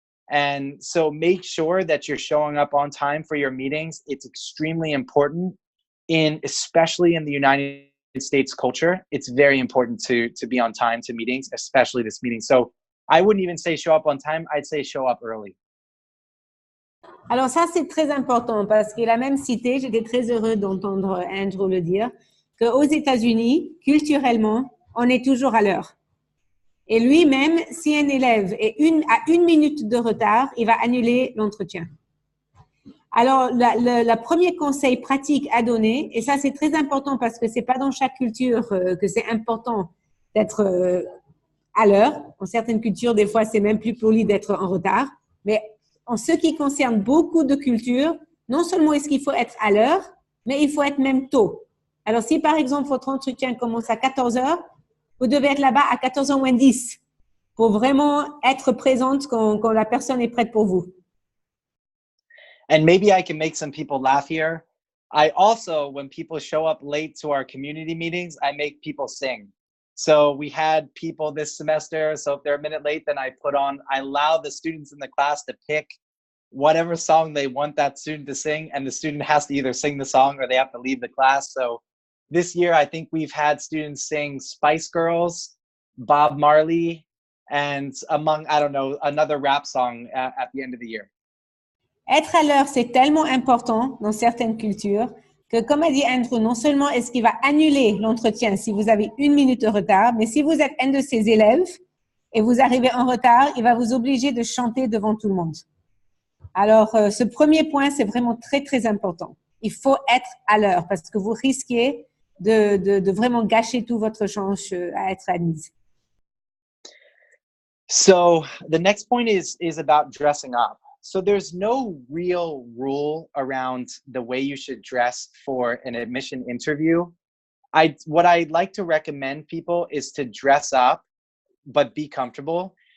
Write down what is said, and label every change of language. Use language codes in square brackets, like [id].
[en] And so make sure that you're showing up on time for your meetings. It's extremely important, especially in the United States culture. It's very important to be on time to meetings, especially this meeting. So I wouldn't even say show up on time. I'd say show up early. [fr] Alors ça, c'est très important parce qu'il a même cité, j'étais très heureux d'entendre Andrew le dire, qu'aux États-Unis, culturellement, on est toujours à l'heure. Et lui-même, si un élève est à 1 minute de retard, il va annuler l'entretien. Alors, le premier conseil pratique à donner, et ça c'est très important parce que c'est pas dans chaque culture que c'est important d'être à l'heure. Dans certaines cultures, des fois, c'est même plus poli d'être en retard. Mais en ce qui concerne beaucoup de cultures, non seulement est-ce qu'il faut être à l'heure, mais il faut être même tôt. Alors, si par exemple votre entretien commence à 14 heures, vous devez être là-bas à 14h moins 10 pour vraiment être présente quand la personne est prête pour vous. [en] And maybe I can make some people laugh here. I also, when people show up late to our community meetings, I make people sing. So we had people this semester, so if they're a minute late, then I allow the students in the class to pick whatever song they want that student to sing, and the student has to either sing the song or they have to leave the class. So this year, I think we've had students sing Spice Girls, Bob Marley, and another rap song at the end of the year. [fr] Être à l'heure, c'est tellement important dans certaines cultures que, comme a dit Andrew, non seulement est-ce qu'il va annuler l'entretien si vous avez 1 minute de retard, mais si vous êtes un de ses élèves et vous arrivez en retard, il va vous obliger de chanter devant tout le monde. Alors, ce premier point, c'est vraiment très, très important. Il faut être à l'heure parce que vous risquez de vraiment gâcher toute votre chance à être admise. [en] So the next point is about dressing up. So there's no real rule around the way you should dress for an admission interview. What I'd like to recommend people is to dress up, but be comfortable.